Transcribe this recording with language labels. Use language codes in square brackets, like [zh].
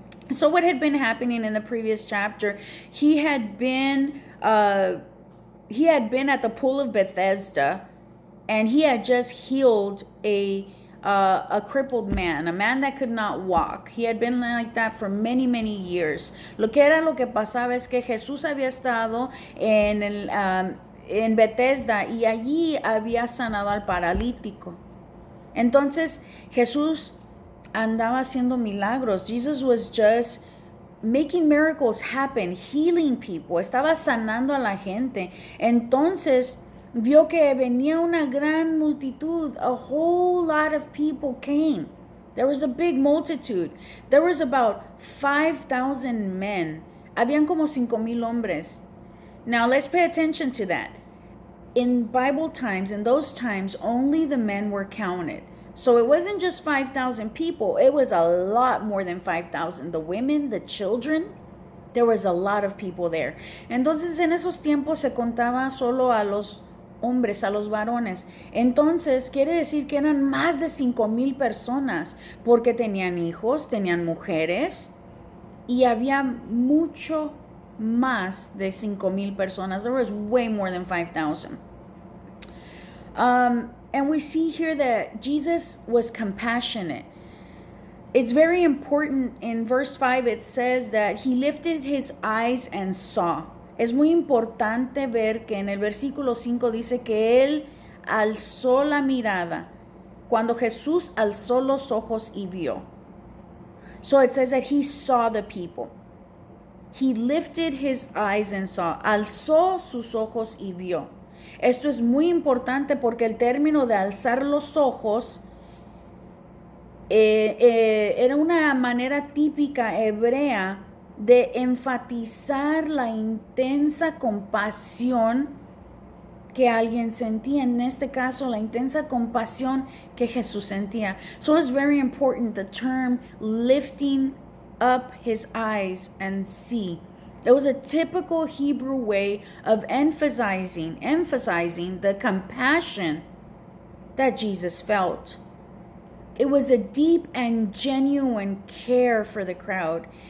[en] So what had been happening in the previous chapter, he had been at the pool of Bethesda, and he had just healed a crippled man, a man that could not walk. He had been like that for many, many years. [es] Lo que pasaba es que Jesús había estado en Bethesda, y allí había sanado al paralítico. Entonces Jesús andaba haciendo milagros. [en] Jesus was just making miracles happen, healing people. [es] Estaba sanando a la gente. Entonces vio que venía una gran multitud. [en] A whole lot of people came. There was a big multitude. There was about 5,000 men. [es] Habían como 5,000 hombres. [en] Now let's pay attention to that. In Bible times, in those times, only the men were counted. So it wasn't just 5,000 people. It was a lot more than 5,000. The women, the children, there was a lot of people there. [es] Entonces en esos tiempos se contaba solo a los hombres, a los varones. Entonces quiere decir que eran más de 5,000 personas, porque tenían hijos, tenían mujeres, y había mucho más de 5,000 personas. [en] There was way more than 5,000. And we see here that Jesus was compassionate. It's very important. In verse 5 it says that he lifted his eyes and saw. [es] Es muy importante ver que en el versículo 5 dice que él alzó la mirada. Cuando Jesús alzó los ojos y vio. [en] So it says that he saw the people. He lifted his eyes and saw. [es] Alzó sus ojos y vio. Esto es muy importante porque el término de alzar los ojos era una manera típica hebrea de enfatizar la intensa compasión que alguien sentía. En este caso, la intensa compasión que Jesús sentía. [en] So it's very important, the term lifting up his eyes and see. It was a typical Hebrew way of emphasizing the compassion that Jesus felt. It was a deep and genuine care for the crowd.